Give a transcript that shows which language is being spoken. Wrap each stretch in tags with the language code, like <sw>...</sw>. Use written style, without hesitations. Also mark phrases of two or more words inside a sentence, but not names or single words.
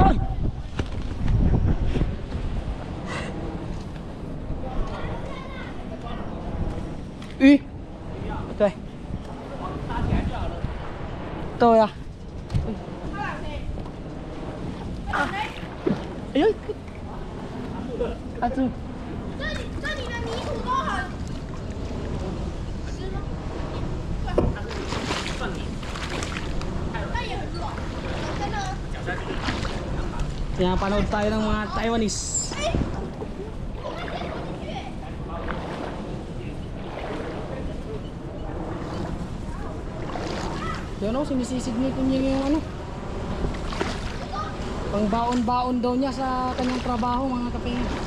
<tl>Ay! Ito eh. Ito ya. Ayun. Atu.</tl> <zh>这里的泥土都很湿吗？但也很热，真的。</zh> <tl>Pinapanood tayo ng mga Taiwanese. Yan o, sinisisid ni Kunying yung ano, pang baon-baon daw niya sa kanyang trabaho mga kapingin.</tl>